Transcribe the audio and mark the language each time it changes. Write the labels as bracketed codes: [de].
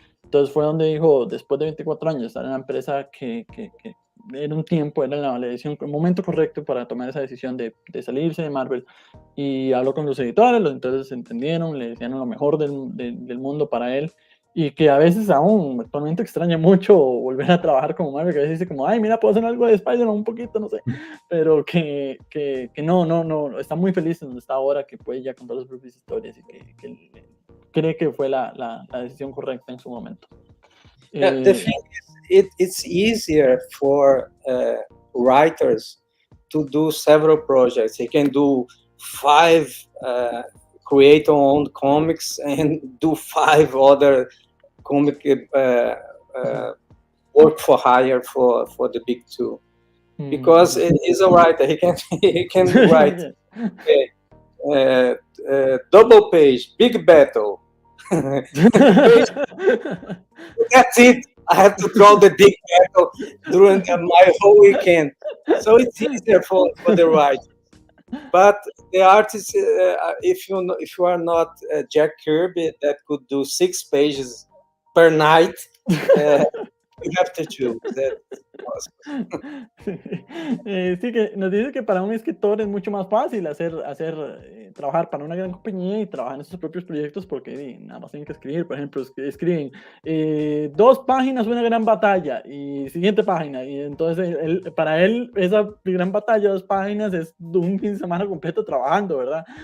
[es] Entonces fue donde dijo, después de 24 años, estar en una empresa que era un tiempo, era la decisión, el momento correcto para tomar esa decisión de salirse de Marvel, y habló con los editores, los editores entendieron, le decían lo mejor del mundo para él, y que a veces aún actualmente extraña mucho volver a trabajar como Marvel, que a veces dice como, ay, mira, puedo hacer algo de Spider-Man un poquito, no sé, pero que no, está muy feliz en donde está ahora, que puede ya contar sus propias historias, y que cree que fue la decisión correcta en su momento. [en] The thing is, it's easier for writers to do several projects. They can do 5 creator-owned comics and do 5 other comic work for hire for the big 2, because he's a writer. He can write double page, big battle. That's it. I have to draw the big battle during my whole weekend, so it's easier for the writer. But the artist, if you are not Jack Kirby, that could do 6 pages per night, you have to choose. [es] Sí, que nos dice que para un escritor es mucho más fácil trabajar para una gran compañía y trabajar en sus propios proyectos, porque nada más tienen que escribir. Por ejemplo, escriben 2 páginas, una gran batalla, y siguiente página, y entonces para él esa gran batalla, 2 páginas, es un fin de semana completo trabajando, ¿verdad?